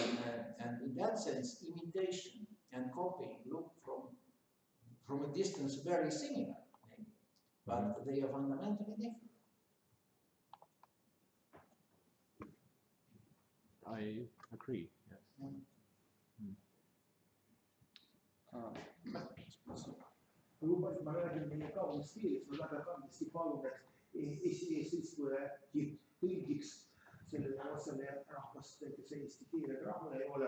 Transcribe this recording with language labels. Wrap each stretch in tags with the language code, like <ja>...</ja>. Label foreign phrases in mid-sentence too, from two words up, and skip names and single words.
<en>And in that sense, imitation and copying look from a distance very similar, maybe, but they are fundamentally different. I agree, yes.</en> <et>Ma räägin meie kaunist keelest, ma väga kandesti palun, et eesistuja tõlgiks sellele osale rahvast, kes eesti keelega rahul ei ole.</et>